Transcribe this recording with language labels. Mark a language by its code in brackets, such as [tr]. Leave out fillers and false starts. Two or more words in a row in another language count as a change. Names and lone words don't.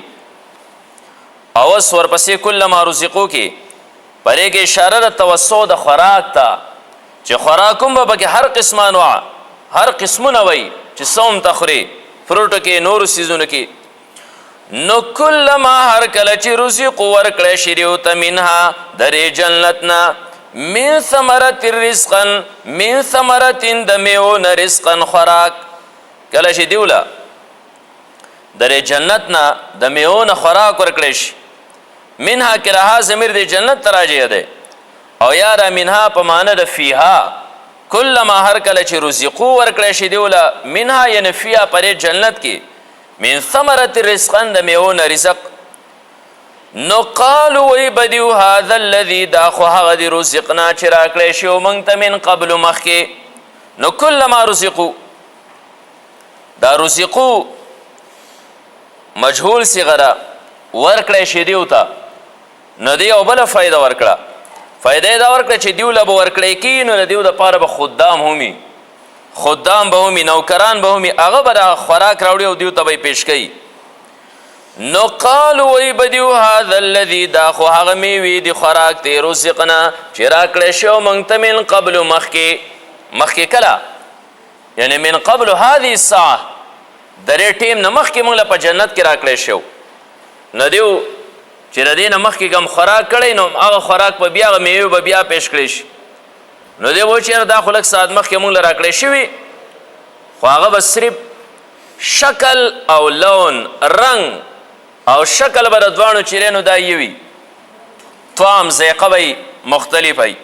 [ps] او اوس ورپسې [ar] کلما رزقو [ps] کې پرې کې اشاره ده توسع د خوراک ته چې خوراک هم به پکې هر قسمه انواع هر قسمونه وي چې څه هم ته خورې فروټو کې نورو څیزونو کې. نو کلما هر کله چې رزقو ورکړی شي دیو ته منها د دې جنت نه [ar] من ثمرت رزقا من ثمرتین [ps] د میوو نه رزقا خوراک. کله چې دیوله د دې جنت نه د میوو نه خوراک ورکړی شي منها کې رها ضمیر د جنت ته راجع دی او یا را منها په معنی د فیها. کلما هر کله چې رزقو ورکړی شي دیوله منها یعنې فیها په دې جنت کې [ar] من ثمرت رزقا [ps] د میوو نه رزق نو قالو وی بدیو [ar] هذا الذي [ps] دا خو هغه دی رزقنا چې راکړی شو موږ ته [ar] من قبل [ps] مخکې. نو [ar] کلما رزقو [ps] دا رزقو مجهول صیغه ورکړی شي دیو ته، نو دی یو بله فایده ورکړه. فایده یې دا ورکړه چې دیو له به ورکړی کېږي نو د دیو دپاره به خدام همي، خدام به همي، نوکران به همي، هغه به دا خوراک راوړي او دیو ته به یې پیش کوي. نو قالو وی بدیو [ar] هذا الذي [ps] دا خو هغه میوې د خوراک دی رزقنا چې راکړی شو موږ ته [ar] من قبل [ps] مخکې کله، یعنی [ar] من قبل هذه الساعه [ps] د دې ټیم نه مخکې موږ له په جنت کې راکړی شو. نو دیو چې د دې نه مخکې کوم خوراک کړی نو هغه خوراک به بیا هغه میوې به بیا پیش کړی شي. نو دی و چې یاره دا خو لږ ساعت مخکې موږ له راکړی شوي، خو هغه به صرف شکل او لون رنګ او شکل به د دواړو چې دی نو دا یې وي، طعام ذایقه به مختلف وي.